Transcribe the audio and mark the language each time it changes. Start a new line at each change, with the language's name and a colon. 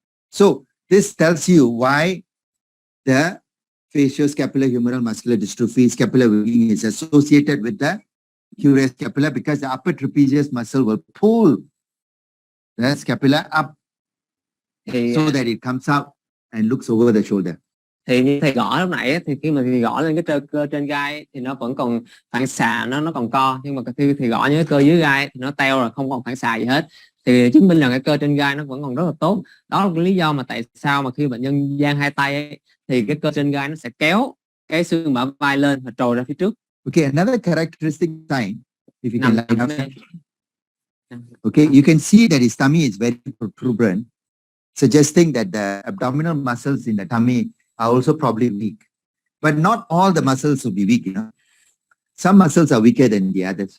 English: So this tells you why the facioscapulohumeral muscular dystrophy, scapular weakness is associated with the cuirass scapula, because the upper trapezius muscle will pull the scapula up so that it comes out and looks over the shoulder.
Vietnamese: Thì như thầy gõ lúc nãy thì khi mà thầy gõ lên cái cơ trên gai thì nó vẫn còn phản xạ, nó còn co, nhưng mà khi thầy gõ những cái cơ dưới gai thì nó teo rồi, không còn phản xạ gì hết, thì chứng minh là cái cơ trên gai nó vẫn còn rất là tốt. Đó là cái lý do mà tại sao mà khi bệnh nhân dang hai tay ấy, thì cái cơ trên gai nó sẽ kéo cái xương bả vai lên và trồi ra phía trước.
English: Okay, another characteristic sign, if you can line up. Okay, you can see that his tummy is very protuberant, suggesting that the abdominal muscles in the tummy are also probably weak. But not all the muscles will be weak, you know. Some muscles are weaker than the others.